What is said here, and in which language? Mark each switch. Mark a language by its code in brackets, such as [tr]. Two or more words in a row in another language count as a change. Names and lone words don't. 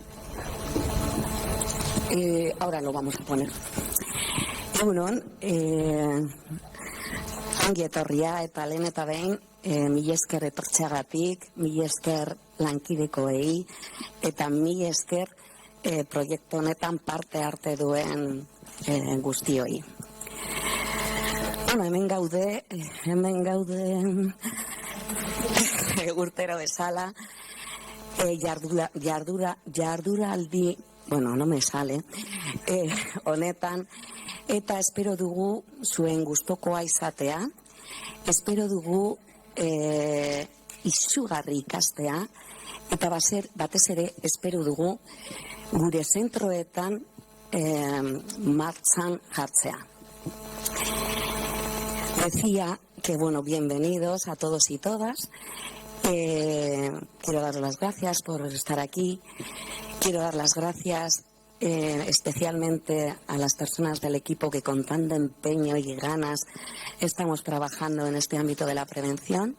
[es] Ahora lo vamos a poner. [eu] Egunon, ongi etorria eta lehen eta behin, mila esker etortzeagatik, mila esker lankidekoei eta mila esker proiektu honetan parte arte duen guztioi. Bueno, hemen gaude urtero bezala, jarduraldi, bueno, [es] no me sale, [eu] honetan, eta espero dugu zuen gustokoa izatea, espero dugu izugarri ikastea, eta batez ere espero dugu gure zentroetan martxan jartzea. [es] Decía que, bueno, bienvenidos a todos y todas. Quiero dar las gracias por estar aquí. Quiero dar las gracias especialmente a las personas del equipo que con tanto empeño y ganas estamos trabajando en este ámbito de la prevención.